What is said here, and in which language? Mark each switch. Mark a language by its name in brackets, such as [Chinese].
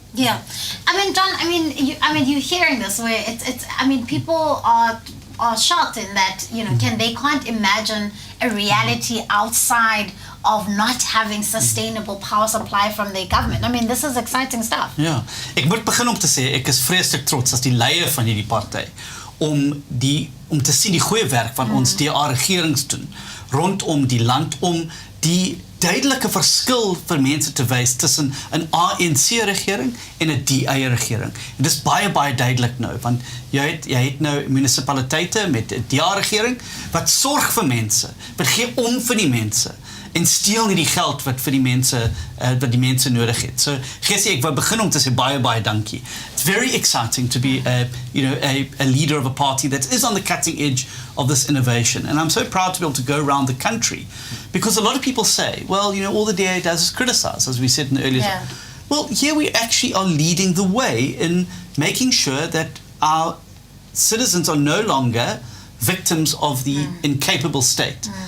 [English] Yeah, I mean, John, you're hearing this where it's. People are shocked in that they can't imagine a reality outside of not having sustainable power supply from their government. I mean, this is exciting stuff. [Afrikaans] Ja, ek moet begin om te sê ek is vreeslik trots as die leier van hierdie party om te sien die goeie werk wat ons DA regerings doen rondom die land om die duidelike verskil vir mense te wys tussen 'n ANC regering en 'n DA regering. En dis baie duidelik nou want jy het nou munisipaliteite met 'n DA regering wat sorg vir mense, wat gee om vir die mense en steel nie die geld wat vir die mense nodig het. So Gessie, ek wou begin om te sê baie dankie. [English] It's very exciting to be a leader of a party that is on the cutting edge of this innovation, and I'm so proud to be able to go around the country because a lot of people say, well, all the DA does is criticize, as we said in the earlier. Well, here we actually are leading the way in making sure that our citizens are no longer victims of the incapable state.